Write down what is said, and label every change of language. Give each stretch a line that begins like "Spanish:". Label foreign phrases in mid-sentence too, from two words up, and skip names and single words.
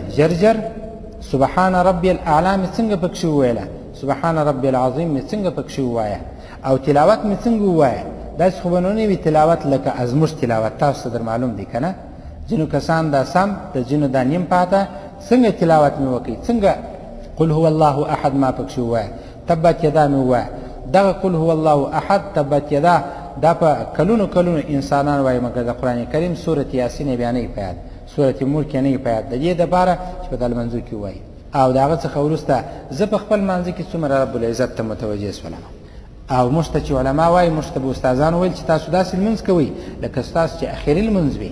Pashto: ژر ژر
Arabic: سبحان ربي الاعلی
Pashto: مې څنګه پکښې وویله؟
Arabic: سبحان ربي العظیم
Pashto: مې څنګه پکښې ووایه؟ او تلاوت مې څنګه ووایه؟ داسې خو به نه وي تلاوت لکه ازموږ تلاوت، تاسو ته در معلوم دی که نه؟ ځینو کسان دا سم، د ځینو دا نیم پاته. څنګه تلاوت مې وکړي؟ څنګه
Arabic: قل هو الله احد
Pashto: ما پکښې ووایه؟
Arabic: تبت یدا
Pashto: مې ووایه. دغه
Arabic: قل هو الله احد، تبت یدا،
Pashto: دا په کلونو کلونو انسانان وایي، مګر د قرآن کریم سورت یاسین یې بیا نه وي په یاد، سورت ملک یې نه وي په یاد، د دې دپاره چې په دا لمانځو کې ووایي. او د هغه څخه وروسته زه په خپل لمانځه کې څومره
Arabic: رب العزت
Pashto: ته متوجه شولم. او موږ ته چې علما وایي، موږ ته به استادان ویل چې تاسو داسې لمونځ کوئ لکه ستاسو چې اخري لمونځ وي.